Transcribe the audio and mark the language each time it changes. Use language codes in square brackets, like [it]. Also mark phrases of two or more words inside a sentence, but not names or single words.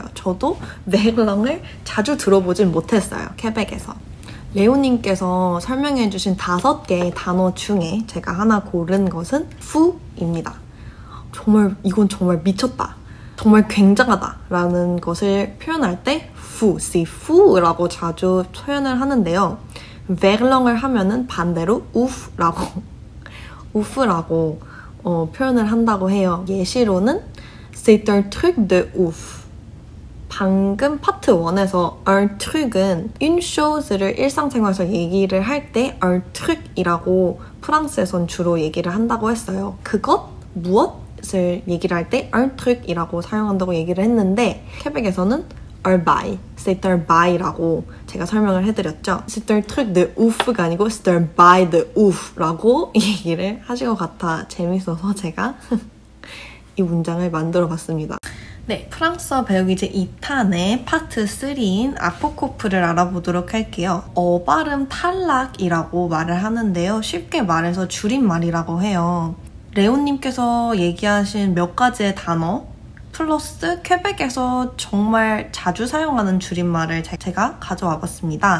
[ko] 저도 verlang을 자주 들어보진 못했어요, 퀘벡에서. 레오님께서 설명해주신 5개의 단어 중에 제가 하나 고른 것은 fou입니다. 정말 이건 정말 미쳤다, 정말 굉장하다 라는 것을 표현할 때 [fr] fou, c'est fou [ko] 라고 자주 표현을 하는데요. verlang을 하면은 반대로 ouf라고 표현을 한다고 해요. 예시로는 [fr] c'est un truc de ouf. [ko] 방금 파트 1에서 [fr] un truc [ko] 은 [fr] une chose [ko] 를 일상생활에서 얘기를 할 때 [fr] un truc [ko] 이라고 프랑스에선 주로 얘기를 한다고 했어요. 그것, 무엇을 얘기를 할 때 [fr] un truc [ko] 이라고 사용한다고 얘기를 했는데 퀘벡에서는 [fr] un bail, c'est un bail [ko] 라고 제가 설명을 해드렸죠. [fr] c'est un truc de ouf [ko] 가 아니고 [fr] c'est un bail de ouf [ko] 라고 얘기를 하신 것 같아 재밌어서 제가 이 문장을 만들어봤습니다. 네, 프랑스어 배우기 제 2탄의 파트 3인 아포코프를 알아보도록 할게요. 어발음 탈락이라고 말을 하는데요. 쉽게 말해서 줄임말이라고 해요. 레오님께서 얘기하신 몇 가지의 단어 플러스 퀘벡에서 정말 자주 사용하는 줄임말을 제가 가져와 봤습니다.